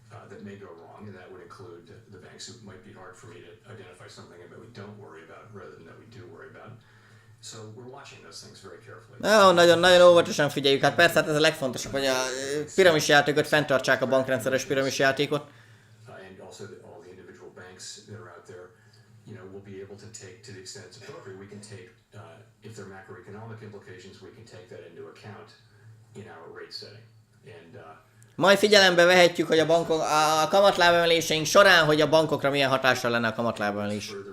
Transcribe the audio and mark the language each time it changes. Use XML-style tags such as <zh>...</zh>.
<en>That may go wrong, and that would include the banks who might be hard for me to identify something that we don't worry about rather than that we do worry about. So we're watching those things very carefully.</en> <hu>Nagyon óvatosan figyeljük. Hát persze, hát ez a legfontosabb, hogy a piramisjátékot fenntartsák, a bankrendszeres piramisjátékot.</hu> <en>And also all the individual banks that are out there, you know, will be able to take, to the extent it's appropriate, we can take, if there are macroeconomic implications, we can take that into account in our rate setting. And</en> <hu>majd figyelembe vehetjük, hogy a kamatlábemeléseink során, hogy a bankokra milyen hatással lenne a kamatlábemelés.</hu>